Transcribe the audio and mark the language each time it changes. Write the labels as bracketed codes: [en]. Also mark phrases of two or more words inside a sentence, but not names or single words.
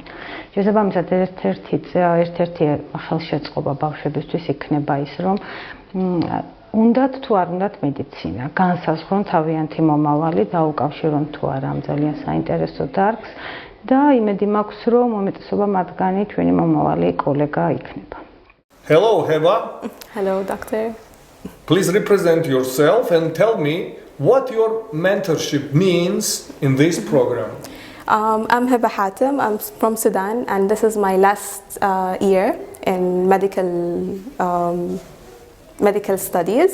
[ka] შესაბამისად, ერთ-ერთი ხელშეწყობა ბავშვებისთვის იქნება ის, რომ უნდათ თუ არ უნდათ მედიცინა, განსაზღვრონ თავიანთი მომავალი, დაუკავშირონ თუ არა ამ ძალიან საინტერესო დარგს და იმედი მაქვს, რომ უმეტესობა მათგანი ჩვენი მომავალი კოლეგა იქნება. [en] Hello, Heba. Hello, doctor. Please represent yourself and tell me what your mentorship means in this program. I'm Heba Hatem. I'm from Sudan, and this is my last year in medical studies.